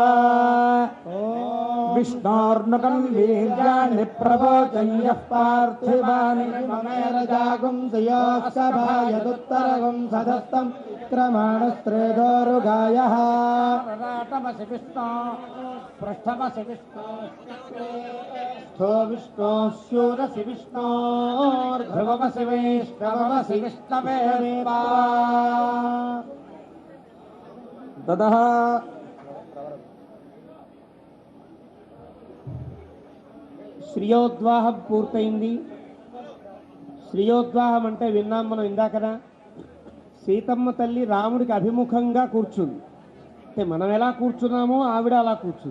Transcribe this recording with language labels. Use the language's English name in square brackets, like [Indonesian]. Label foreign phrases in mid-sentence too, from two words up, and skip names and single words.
[Sanskrit] विष्णोर्नुकं वीर्याणि प्रवोचयः पार्थिवानि ममेरजागुं सयोत्सभायदुत्तरगुं सदस्तं क्रमाणस्त्रेदोरुगायः राटमसि विष्णो पृष्ठमसि विष्णो स्थो विष्णो स्यूरसि विष्णोर्ध्रुवमसि वैष्णवमसि विष्णवेमेवा ततः [Telugu] శ్రీయోద్వాహం పూర్తయింది. శ్రీయోద్వాహం అంటే విన్నాం మనం ఇందాకనా. సీతమ్మ తల్లి రాముడికి అభిముఖంగా కూర్చుంది. అంటే మనం ఎలా కూర్చున్నామో ఆవిడ అలా కూర్చుంది.